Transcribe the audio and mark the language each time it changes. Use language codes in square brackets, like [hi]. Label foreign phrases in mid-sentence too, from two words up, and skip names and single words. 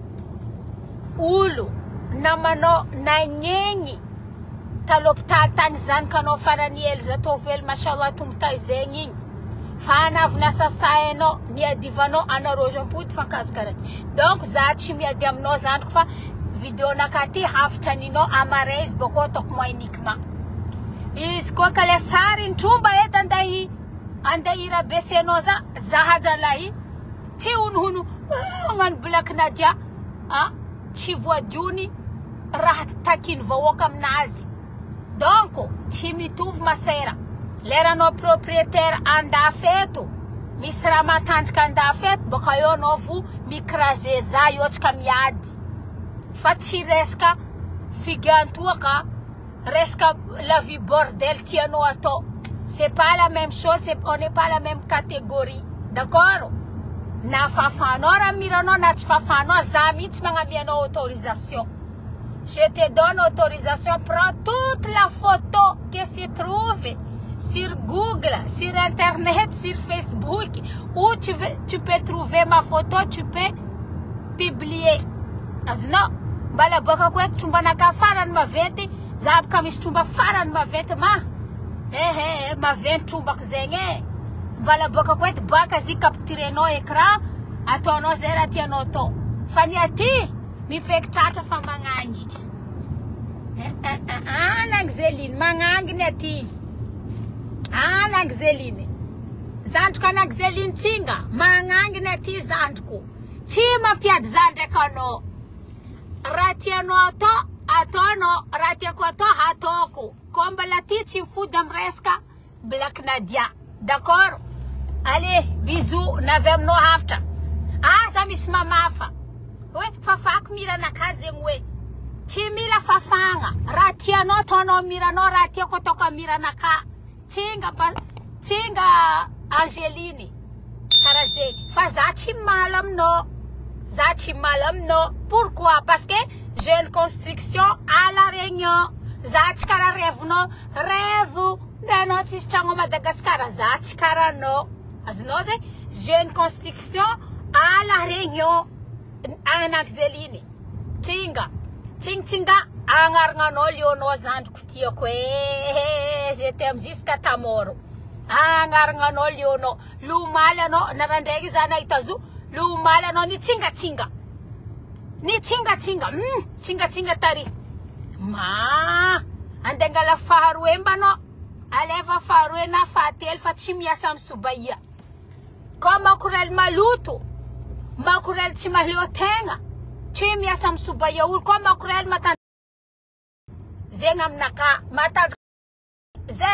[mg] olo namanao nagnegny talopitaly tany zanakanao farany ely za tovely mashallah tombotay zegny igny fa anavina sasainao niadivanao anarozampody fankazikaraky. Donc za tsy miady aminao zandriko fa vidéo naka ty hafitra ninao amare izy boko ataoko [fr] moi uniquement. [mg] Izy koa ka le sary ny tromba eto andeha irabesenao za hajalahy tsy honohono agnano Black Nadia tsy voadiony raha takiny vahoaka aminazy. Donc tsy mitovy masera leranao propriétaire andafy eto misy raha matanjaka andafy eto boka eo anao vo mikraze za iotrika miady fa tsy resaka figantoaka resaka [fr] la vie bordel [mg] tianao atao. [fr] C'est pas la même chose, on n'est pas la même catégorie. D'accord? [mg] Na fafanao raha miranao na tsy fafanao za mihitsy magnamianao autorisation. [fr] Je te donne autorisation, prends toute la photo qui se trouve sur Google, sur Internet, sur Facebook, où tu peux trouver ma photo, tu peux publier. [mg] Azno, mbala boka [swb] kwetu chumba [mg] naka farany maventy, za baka misy chumba farany maventy maventy [swb] chumba kuzenge. [mg] Mbala boka kwetu baka zi capturenao écran, ataonao zay raha tianao atao. Fany aty mipaiky tratra fa magnangy. Anak'Zeline magnanginy aty. Anak'Zeline. Zandriko anak'Zeline tsinga magnanginy aty zandriko. Tsy mampiady zandriko anao. Raha tianao atao ataonao, raha tiako atao ataoko. Ko mbala ty tsy mifody amresaka Black Nadia. [fr] D'accord? Allez, bisous, [mg] navy aminao hafitra. Za misy mamafa. Hoe fafako miranaka zegny hoe tsy mila fafagna raha tianao ataonao miranao raha tiako ataoko miranaka tsinga Angeline karaha zegny fa za tsy maly aminao za tsy maly aminao. [fr] Pourquoi? Parce que j'ai une construction à la Réunion. [mg] Za tsy karaha rêve nanao tsisy tragno Madagascar za tsy karaha anao. Azonao zay [fr] j'ai une construction à la Réunion. [mg] Anak'Zeline tsinga agnaragna leonao zandriko tiako [fr] je t'aime jusqu'à ta mort. [mg] Agnaragna leonao lomaly anao narandraiky za nahita zo lomaly anao ni tsinga tari andengala faharoe mbanao aleva faharoe na fahatelo fa tsy miasa amin'ny Sobaia ko makorely maloto makorely tsy mahaleo tegna tsy miasa amin'ny Sobaia olo ko makorely zegny aminaka matanjaka zay